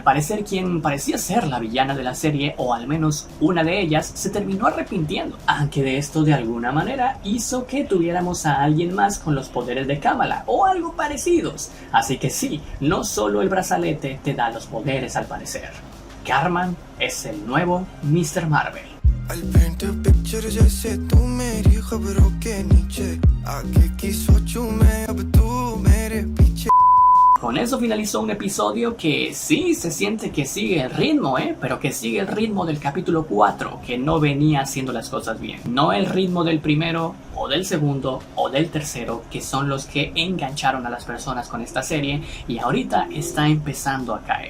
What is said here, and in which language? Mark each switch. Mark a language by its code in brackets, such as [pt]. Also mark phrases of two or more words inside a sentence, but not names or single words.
[es] Parecer quien parecía ser la villana de la serie, o al menos una de ellas, se terminó arrepintiendo, aunque de esto de alguna manera hizo que tuviéramos a alguien más con los poderes de Kamala o algo parecidos. Así que sí, no solo el brazalete te da los poderes al parecer. Cartman es el nuevo Mr. Marvel. [en] I'll paint a picture [hi] जैसे तू मेरी खबरों के नीचे आगे की सोचूं मैं अब तू मेरे पीछे. [es] Con eso finalizó un episodio que sí se siente que sigue el ritmo, pero que sigue el ritmo del capítulo 4, que no venía haciendo las cosas bien. No el ritmo del primero, o del segundo, o del tercero, que son los que engancharon a las personas con esta serie, y ahorita está empezando a caer.